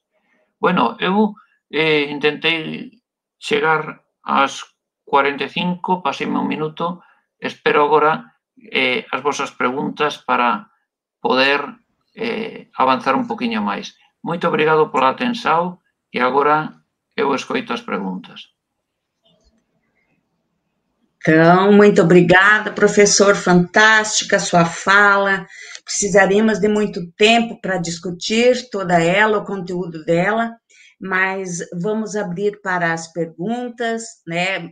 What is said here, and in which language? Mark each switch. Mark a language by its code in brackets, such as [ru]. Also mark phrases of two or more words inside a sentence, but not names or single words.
[gl] Bueno, eu intentei chegar ás 45, paseime un minuto, espero agora as vosas preguntas para poder avanzar un poquinho máis. Moito obrigado pola atención e agora eu escoito as preguntas. [pt] Então, muito obrigada, professor, fantástica a sua fala. Precisaríamos de muito tempo para discutir toda ela, o conteúdo dela, mas vamos abrir para as perguntas, né?